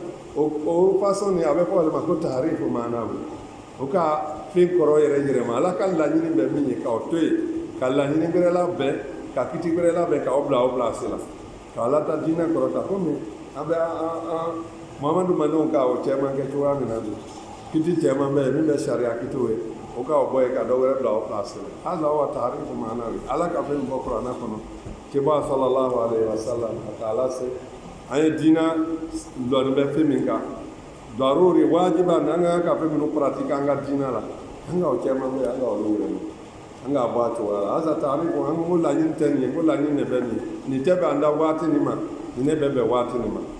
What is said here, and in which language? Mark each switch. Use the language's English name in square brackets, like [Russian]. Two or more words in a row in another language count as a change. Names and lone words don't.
[Bambara] o façon ni a bɛ fɔ ale ma ko [Arabic] تحريف معنوي [Bambara] o ka fɛn kɔrɔ yɛrɛ yɛrɛma ala ka laɲini bɛ min ye k'aw to yen ka laɲini wɛrɛ labɛn ka kiti wɛrɛ labɛn k'aw bila o place la k'aw lata diinɛ kɔrɔta komi an bɛ Muhammadu mandenw ka o cɛman kɛ cogoya min na bi kiti cɛman bɛ yen min bɛ sariya kitiw ye o ka o bɔ yen ka dɔ wɛrɛ bila o place la hali aw ka [Arabic] تحريف معنوي [Bambara] ala ka fɛn bɔ kuranɛ kɔnɔ kiba [Arabic] صلى الله عليه وسلم [Bambara] a ka ala se an ye diinɛ dɔɔni bɛ fɛn min kan daruri wajiba n'an ka ka fɛn minnu pratique an ka diinɛ la an ka o cɛman bɛ yen an ka olu wɛrɛ an k'a bɔ a cogoya la hali taharifu an ko laɲini tɛ nin ye ko laɲini de bɛ nin tɛ bɛn an da waati nin ma nin ne bɛ bɛn waati nin ma